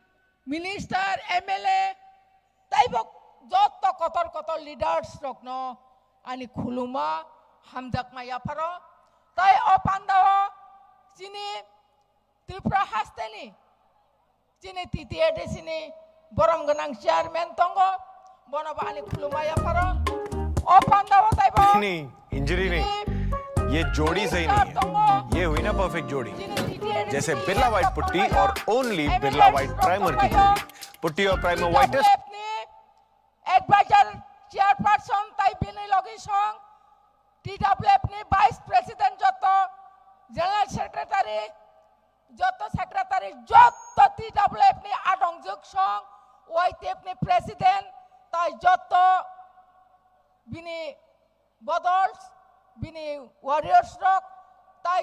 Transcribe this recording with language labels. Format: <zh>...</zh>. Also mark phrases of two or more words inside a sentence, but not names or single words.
<trp>MLA taibok joto kotor leaders rokno ani khuluma hamjak maya paro tai opandawo sini Tripura hasteni sini TTAD sini boram ganang chairman tongo bonaba ani khuluma ya paro opandawo taibok</trp> <hi>नहीं इंजरी नहीं ये जोड़ी सही नहीं है ये हुई ना परफेक्ट जोड़ी जैसे बिरला व्हाइट पुट्टी और ओनली बिरला व्हाइट प्राइमर की जोड़ी पुट्टी और प्राइमर व्हाइटेस्ट</hi> <en>advisor chairperson</en> <trp>ताई बिनी लगी संग TWF ni</trp> <en>vice president</en> <trp>joto</trp> <en>general secretary</en> <trp>joto TWF ni adongjuk song YTF ni president tai joto bini bodols bini warriors rock tai</trp>